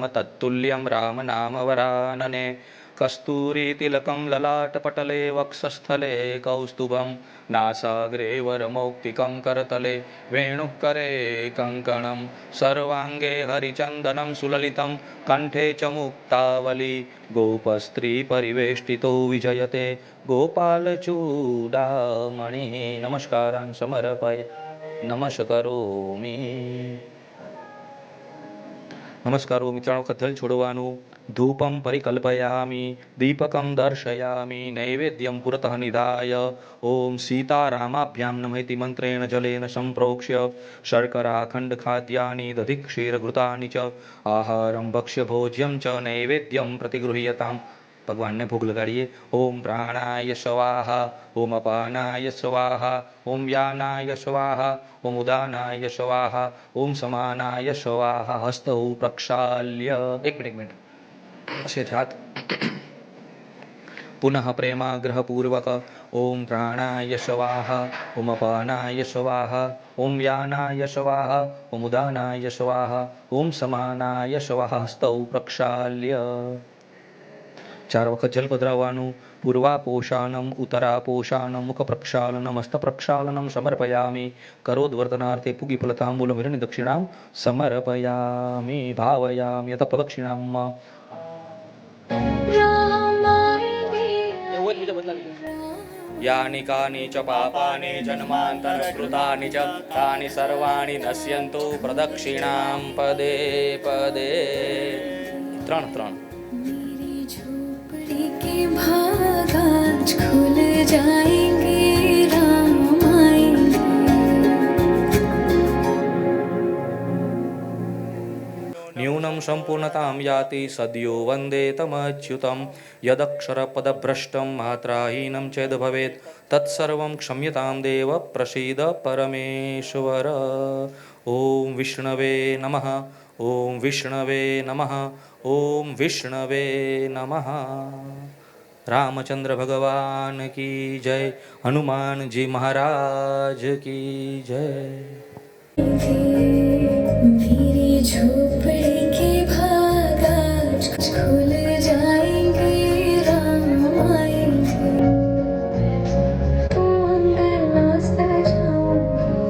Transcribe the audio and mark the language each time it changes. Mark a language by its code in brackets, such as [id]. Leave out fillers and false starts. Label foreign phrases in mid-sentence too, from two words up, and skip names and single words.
[sa] तत्तुल्यं राम नाम वरानने कस्तूरीतिलकं ललाटपटले वक्षस्थले कौस्तुभं नासाग्रे वरमौक्तिकं करतले वेणुकरे कङ्कणं सर्वाङ्गे हरिचन्दनं सुललितं कण्ठे च मुक्तावली गोपस्त्रीपरिवेष्टितो विजयते गोपालचूडामणि नमस्कारान् समर्पय नमस्करोमि नमस्कारोमि [gu] 3 વખત જલ છોડવાનું [sa] ધૂપમ પરિકલ્પયામિ દીપકમ દર્શયામિ નૈવેદ્યમ પુરતઃ નિધાય ઓમ સીતારામાભ્યામ નમઃ મંત્રેણ જલેન સંપ્રોક્ષ્ય શર્કરાખંડ ખાદ્યાનિ દધિ ક્ષીરઘૃતાનિ ચ આહારમ ભક્ષ્ય ભોજ્યમ ચ નૈવેદ્યમ પ્રતિગૃહ્યતામ [gu] ભગવાનને ભોગ લગાડીએ [sa] ઓમ પ્રાણાય સ્વાહા ઓમ અપાનાય સ્વાહા ઓમ વ્યાનાય સ્વાહા ઓમ ઉદાનાય સ્વાહા ઓમ સમાનાય સ્વાહા હસ્તૌ પ્રક્ષાલ્ય [gu] એક મિનિટ છે હાથ [sa] पुनः प्रेमाग्रहपूर्वक ओम प्राणाय स्वाहा ओम अपानाय स्वाहा ओम व्यानाय स्वाहा ओम उदानाय स्वाहा ओम समानाय स्वाहा हस्तौ प्रक्षाल्य [gu] 4 વખત જલ પધરાવવાનું [sa] પૂર્વાપોષાનમ ઉત્તરાપોષાનમ મુખ પ્રક્ષાલનમ હસ્ત પ્રક્ષાલનમ સમર્પયામિ કરોદ્વર્તનાર્થે પુગીફલતાંબૂલમ વિરણિ દક્ષિણામ સમર્પયામિ ભાવયામિ યત પ્રદક્ષિણામ यानि कानि च पापानि जन्मान्तरकृतानि च तानि सर्वाणि नश्यन्तु प्रदक्षिणां पदे पदे 3 [hi] भागाज खुल जाएंगे राम आएंगे [sa] न्यूनं सम्पूर्णतां याति सद्यो वन्दे तमच्युतं यदक्षरपदभ्रष्टं मात्राहीनं चेद् भवेत् तत्सर्वं क्षम्यतां देव प्रसीद परमेश्वर ॐ विष्णवे नमः ॐ विष्णवे नमः ॐ विष्णवे नमः [hi] रामचंद्र भगवान की जय हनुमान जी महाराज की जय मेरी झोपड़ी के भागाज खुल जाएंगे राम आएंगे तो अंदर नाचता जाऊंगी